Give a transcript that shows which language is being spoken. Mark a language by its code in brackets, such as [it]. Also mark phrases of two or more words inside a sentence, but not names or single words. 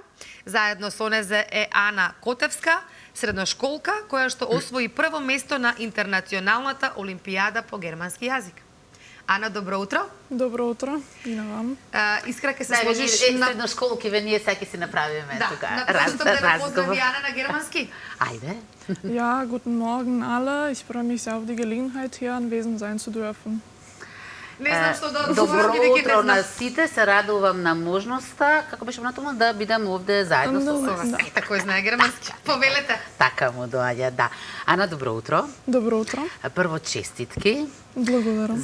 [mk] Заедно со незе е Ана Котевска, средношколка, која што освои прво место на Интернационалната олимпијада по германски јазик. Ана, добро утро. Добро утро и на вам. Искра, ке се сложиш на средношколки, ние сега ќе си направиме тука разговор. Да, на поздрави Ана на германски. Ајде. [de] Ja, guten Morgen alle. Ich freue mich sehr auf die Gelegenheit, hier anwesend sein zu dürfen. [mk] Не знам што да Добро утро на сите, се радувам на можноста, како беше натаму, да бидам овде заедно со вас. Ете, кој знае германски, повелете. Така му доаѓа, да. Ана, добро утро. Добро утро. Прво честитки. Благодарам.